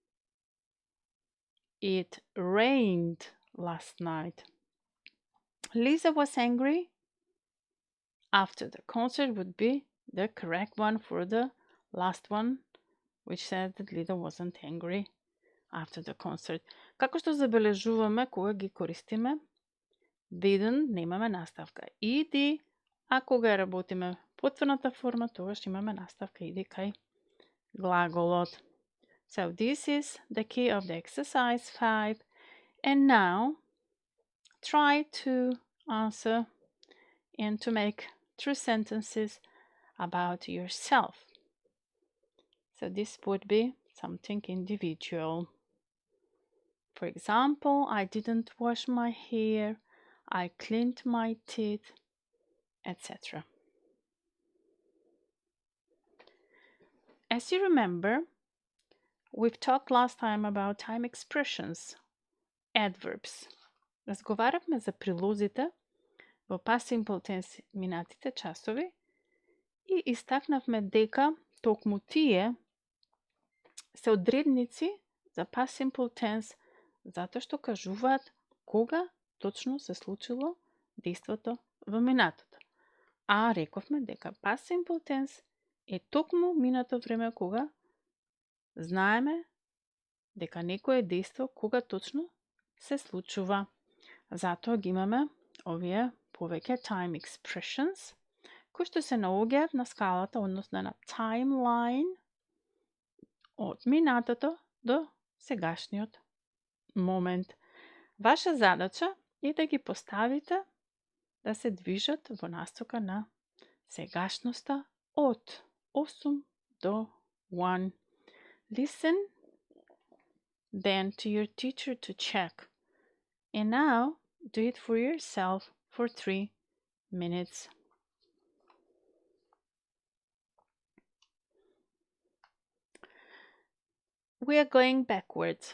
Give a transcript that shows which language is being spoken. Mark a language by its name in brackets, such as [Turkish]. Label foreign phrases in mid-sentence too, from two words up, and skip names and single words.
[English] It rained last night. Lisa was angry. After the concert would be the correct one for the last one, which said that Lisa wasn't angry after the concert. [Macedonian] Како што забележуваме кога ги користиме didn't, немаме наставка иди, а кога работиме потврдната форма, тогаш имаме наставка иди кај глаголот. [English] So this is the key of the exercise 5. And now try to answer and to make true sentences about yourself. So this would be something individual. For example, I didn't wash my hair, I cleaned my teeth, etc. As you remember, we've talked last time about time expressions, adverbs. [Macedonian] Разговаравме за прилозите во [English] past simple tense [Macedonian] минатите часови и истакнавме дека токму тие се одредници за [English] past simple tense [Macedonian] затоа што кажуваат кога точно се случило действото во минатото. А рековме дека [English] past simple tense [Macedonian] е токму минато време кога знаеме дека некое дејство кога точно се случува. Затоа ги имаме овие повеќе [English] time expressions [Macedonian] кои што се наоѓаат на скалата, односно на timeline од минатото до сегашниот момент. Ваша задача е да ги поставите да се движат во насока на сегашноста од 8 до 1. [English] listen, then to your teacher to check. And now do it for yourself for 3 minutes. We are going backwards.